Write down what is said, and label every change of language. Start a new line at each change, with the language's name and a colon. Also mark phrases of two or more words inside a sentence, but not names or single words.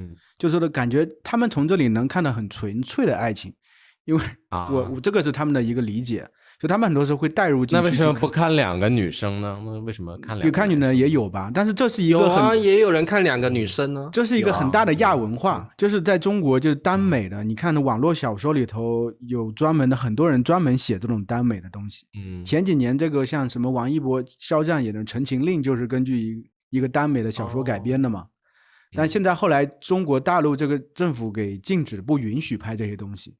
Chinese: 就是說感覺他們從這裡能看到很純粹的愛情，因為我這個是他們的一個理解。就他们很多时候会带入进去。那为什么不看2個女生呢？那为什麼看2個？有看女的也有吧，但是這是一個也有人看2個女生呢。這是一個很大的亞文化，就是在中國就是耽美的。你看網絡小說裡頭有專門的，很多人專門寫這種耽美的東西。前幾年這個像什麼王一博、肖戰演的《陳情令》，就是根據一個耽美的小說改編的嘛。但現在後來中國大陸這個政府給禁止，不允許拍這些東西。